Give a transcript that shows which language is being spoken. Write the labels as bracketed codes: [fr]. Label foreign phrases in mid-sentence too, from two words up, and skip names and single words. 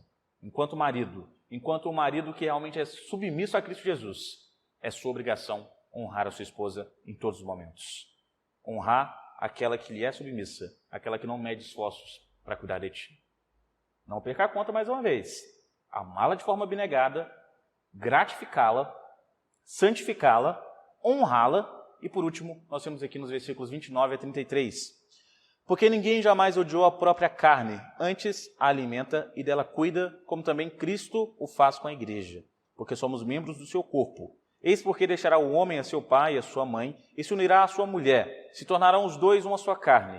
[pt] Enquanto um marido que realmente é submisso a Cristo Jesus, é sua obrigação honrar a sua esposa em todos os momentos. Honrar aquela que lhe é submissa, aquela que não mede esforços para cuidar de ti. Não perca a conta mais uma vez. Amá-la de forma abnegada, gratificá-la, santificá-la, honrá-la e, por último, nós temos aqui nos versículos 29 a 33. Porque ninguém jamais odiou a própria carne, antes a alimenta e dela cuida, como também Cristo o faz com a igreja, porque somos membros do seu corpo. Eis porque deixará o homem a seu pai e a sua mãe, e se unirá à sua mulher, se tornarão os dois uma só carne.